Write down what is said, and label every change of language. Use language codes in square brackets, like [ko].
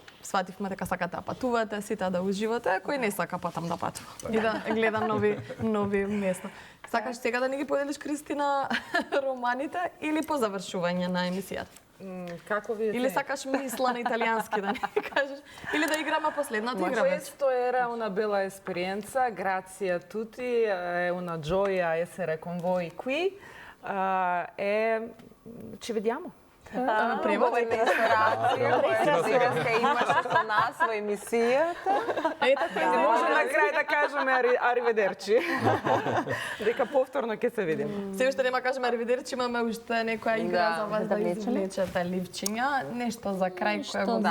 [mk] Свативме дека сакате да патувате, сите да уживате, кој не сака потам да патува и да гледа нови места. Сакаш сега да ни ги поделиш, Кристина, романите или по завршување на емисијата? Како ви Или сакаш мисла на италијански да ни кажеш? Или да играме последната игра? [it] Questo era una bella esperienza, grazie a tutti, è una gioia essere con voi qui e ci vediamo. [mk] Превод и ресторација, која сега се имаше со нас во емисијата. Може на крај да кажеме ариведерчи. Дека повторно ќе се видиме. Се уште нема кажеме ариведерчи, имаме уште некоја игра за вас да извлечете ливчиња, нешто за крај кое го